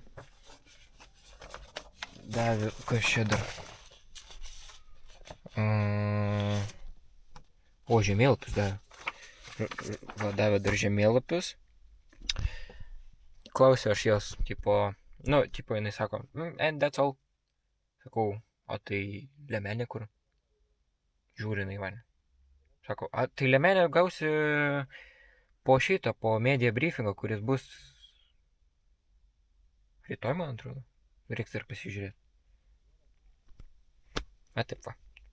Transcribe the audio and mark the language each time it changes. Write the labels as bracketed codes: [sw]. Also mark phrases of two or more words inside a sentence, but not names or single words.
[lt] Davė, kas čia dar? O, žemėlapius davė. Va, davė dar žemėlapius. Klausiu aš jos, jinai sako, [en] and that's all. [lt] Sakau, o tai lemenė kur? Žiūri jinai mane. Sako, tai lemenė gausi po šitą, po [en] media briefingą, [lt] kuris bus rytoj, man atrodo. Reiks dar pasižiūrėti. Taip va.